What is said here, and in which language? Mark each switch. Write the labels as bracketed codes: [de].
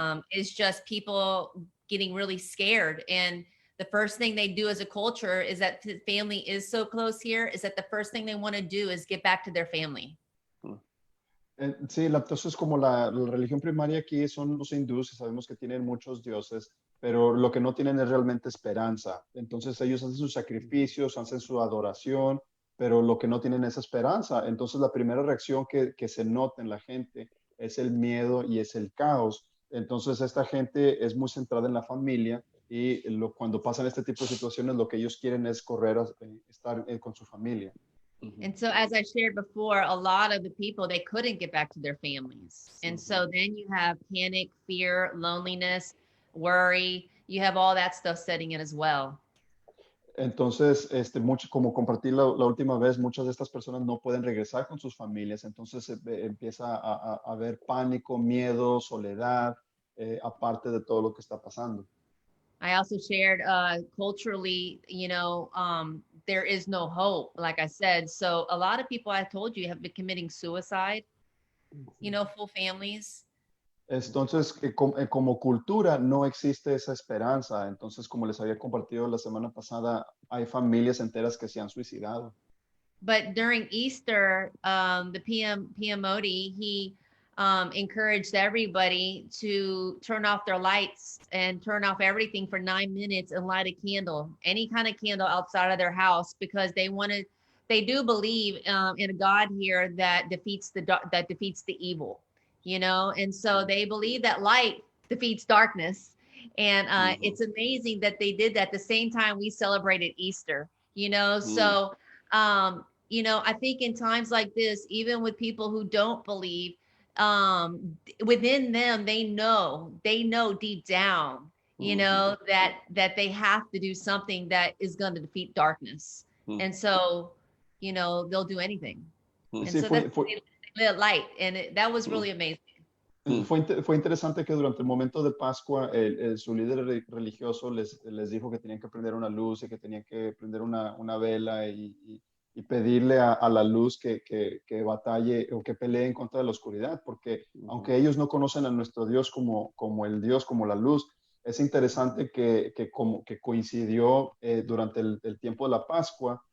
[en] It's just people getting really scared. And the first thing they do as a culture is that the family is so close here, is that the first thing they want to do is get back to their family. [es] Sí, entonces como la religión primaria aquí son los hindúes y sabemos que tienen muchos dioses, pero lo que no tienen es realmente esperanza. Entonces ellos hacen sus sacrificios, hacen su adoración, pero lo que no tienen es esperanza. Entonces la primera reacción que se nota en la gente es el miedo y es el caos. Entonces esta gente es muy centrada en la familia y cuando pasan este tipo de situaciones lo que ellos quieren es correr a estar con su familia. [en] And so as I shared before, a lot of the people, they couldn't get back to their families. And so then you have panic, fear, loneliness, worry. You have all that stuff setting in as well. [es] Entonces, mucho, como compartí la última vez, muchas de estas personas no pueden regresar con sus familias, entonces empieza a haber pánico, miedo, soledad, aparte de todo lo que está pasando. [en] I also shared culturally, there is no hope, like I said. So a lot of people, I told you, have been committing suicide, full families. [es] Entonces, como cultura no existe esa esperanza. Entonces, como les había compartido la semana pasada, hay familias enteras que se han suicidado. [en] But during Easter, the PM Modi, he encouraged everybody to turn off their lights and turn off everything for 9 minutes and light a candle, any kind of candle outside of their house, because they do believe in a God here that defeats the evil. And so they believe that light defeats darkness. And it's amazing that they did that at the same time we celebrated Easter, So, I think in times like this, even with people who don't believe, within them, they know deep down, that they have to do something that is going to defeat darkness. And so, they'll do anything. And so that's light, and that was really amazing. [es] Fue interesante que durante el momento de Pascua su líder religioso les dijo que tenían que prender una luz y que tenían que prender una vela y pedirle a la luz que batalle o que pelee en contra de la oscuridad, porque aunque ellos no conocen a nuestro Dios como el Dios, como la luz, es interesante que coincidió durante el tiempo de la Pascua.